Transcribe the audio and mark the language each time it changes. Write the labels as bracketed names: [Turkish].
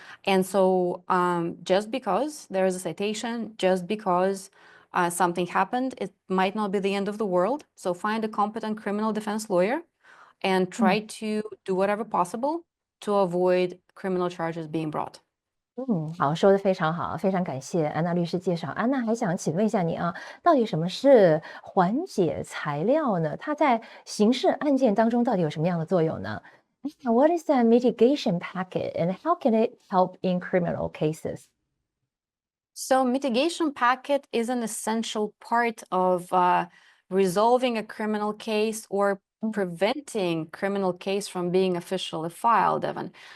[English] And so just because there is a citation, just because something happened, it might not be the end of the world. So find a competent criminal defense lawyer and try to do whatever possible to avoid criminal charges being brought. [Chinese] 好，说的非常好，非常感谢安娜律师介绍。安娜还想请问一下你啊，到底什么是缓解材料呢？它在刑事案件当中到底有什么样的作用呢？ [English] What is the mitigation packet and how can it help in criminal cases? So mitigation packet is an essential part of resolving a criminal case or preventing criminal case from being officially filed, Evan.